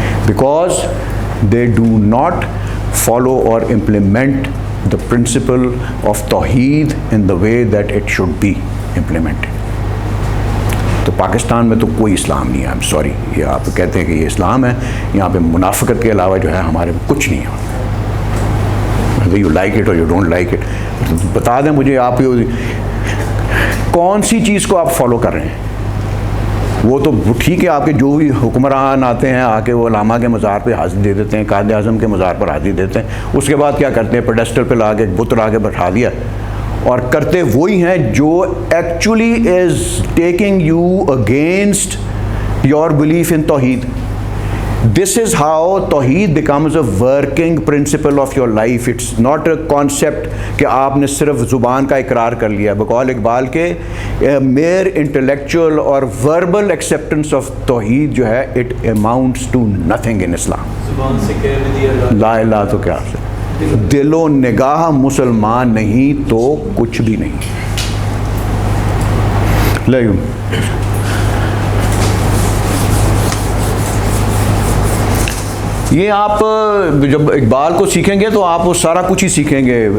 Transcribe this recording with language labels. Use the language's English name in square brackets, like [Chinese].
[English] because they do not follow or implement the principle of Tawheed in the way that it should be implemented. [Urdu] تو پاکستان میں تو کوئی اسلام نہیں ہے. [English] I'm sorry, [Urdu] یہ آپ کہتے ہیں کہ یہ اسلام ہے, یہاں پہ منافقت کے علاوہ جو ہے ہمارے کچھ نہیں ہے. [English] You like it اور you don't like it. [Urdu] بتا دیں مجھے آپ کون سی چیز کو آپ فالو کر رہے ہیں. وہ تو ٹھیک ہے, آپ کے جو بھی حکمران آتے ہیں آ کے وہ علامہ کے مزار پہ حاضری دے دیتے ہیں, قائد اعظم کے مزار پر حاضری دیتے ہیں, اس کے بعد کیا کرتے ہیں, پیڈسٹل پہ لا کے بت لا کے بٹھا دیا, اور کرتے وہی ہیں جو [English] actually is taking you against your belief in [Urdu] توحید. [English] This is how توحید becomes a working principle of your life. It's not a concept [Urdu] کہ آپ نے صرف زبان کا اقرار کر لیا. بقول اقبال کے [English] mere intellectual اور verbal acceptance of توحید جو ہے it amounts to nothing in Islam. [Urdu] زبان سے کہہ دیا لا الہ تو کیا سے دل و نگاہ مسلمان نہیں تو کچھ بھی نہیں. لے یہ آپ جب اقبال کو سیکھیں گے تو آپ وہ سارا کچھ ہی سیکھیں گے.